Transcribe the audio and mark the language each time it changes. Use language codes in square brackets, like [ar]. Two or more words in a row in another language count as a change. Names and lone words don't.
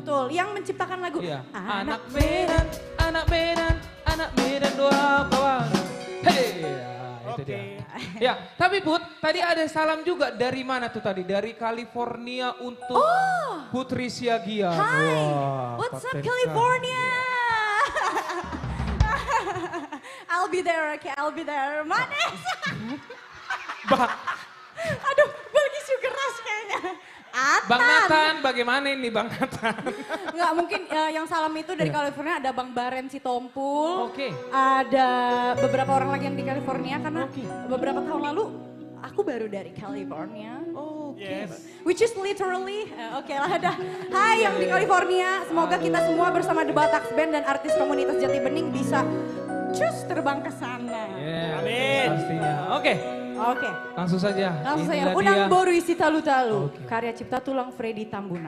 [id] Betul, yang menciptakan lagu. Iya. Anak Medan dua kawan. Hey. Itu dia. Ya, tapi Put, tadi ada salam juga dari mana tuh tadi? Dari California untuk Putri Siagia. Hai, [en] what's up California? I'll be there, okay, I'll be there. [id] Manis. Aduh, bagi [en] sugar rush [id] kayaknya. Bang Nathan, bagaimana ini Bang Nathan? Enggak, mungkin yang salam itu dari California ada Bang Baren Sitompul. Oke. Ada beberapa orang lagi yang di California karena beberapa tahun lalu aku baru dari California. [en] Which is literally, [id] oke lah ada. Hai yang di California, semoga kita semua bersama The Bataks Band dan artis komunitas Jati Bening bisa terbang ke sana. Amin. Pastinya. Oke, Oke. Langsung saja. Langsung Inilah saja. Unang dia. boru isi talu-talu. Karya cipta tulang Freddy Tambunan.